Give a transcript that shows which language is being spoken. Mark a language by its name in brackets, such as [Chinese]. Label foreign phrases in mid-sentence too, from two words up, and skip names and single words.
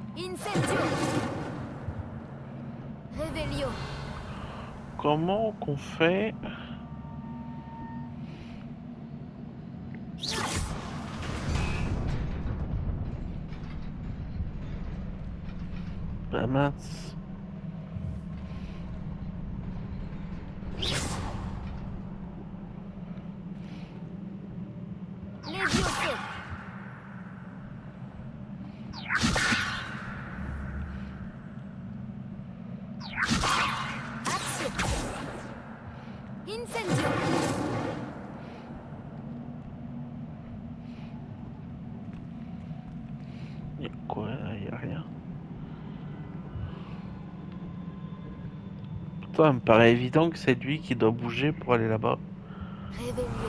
[French] Incendio. Revelio. Comment qu'on fait? Bah mince. Levioso. Axio. Incendio. Y'a quoi là? Y'a rien. Putain, ça me paraît évident que c'est lui qui doit bouger pour aller là-bas. Revelio.